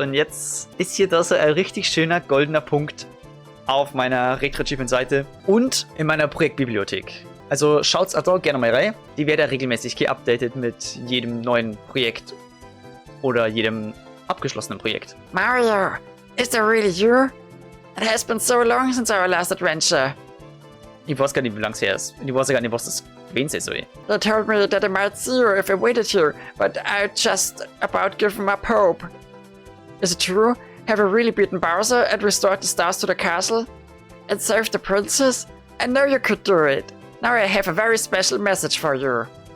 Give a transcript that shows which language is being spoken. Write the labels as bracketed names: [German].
[German] Und jetzt ist hier das ein richtig schöner goldener Punkt auf meiner Retro Achievement Seite und in meiner Projektbibliothek. Also schaut's auch da gerne mal rein. Die wird ja regelmäßig geupdatet mit jedem neuen Projekt oder jedem abgeschlossenen Projekt. [English] Mario, is that really you? It has been so long since our last adventure. [German] Ich weiß gar nicht, wie lange es her ist. Ich weiß gar nicht, was das gewesen soll. [English] They told me that I might see you if I waited here, but I just about given up hope. Is it true? Have you really beaten Bowser and restored the stars to the castle? And saved the princess? I know you could do it. Now I have a very special message for you.